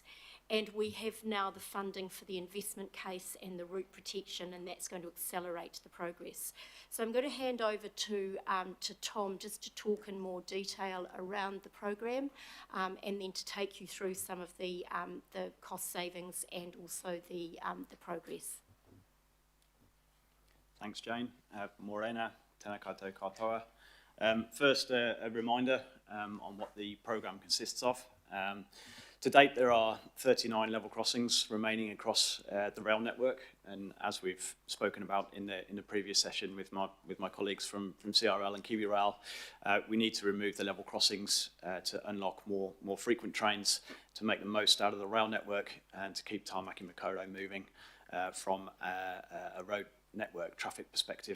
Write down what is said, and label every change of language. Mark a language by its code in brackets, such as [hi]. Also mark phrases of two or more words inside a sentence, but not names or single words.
[en] And we have now the funding for the investment case and the route protection, and that's going to accelerate the progress. So I'm going to hand over to Tom just to talk in more detail around the program, and then to take you through some of the cost savings and also the progress. Thanks, Jane. [mi] Morena, tēnā koutou katoa. [en] First, a reminder on what the program consists of. To date, there are 39 level crossings remaining across the rail network, and as we've spoken about in the previous session with my colleagues from CRL and Kiwi Rail, we need to remove the level crossings to unlock more frequent trains, to make the most out of the rail network, and to keep Tāmaki Makaurau moving from a road network traffic perspective.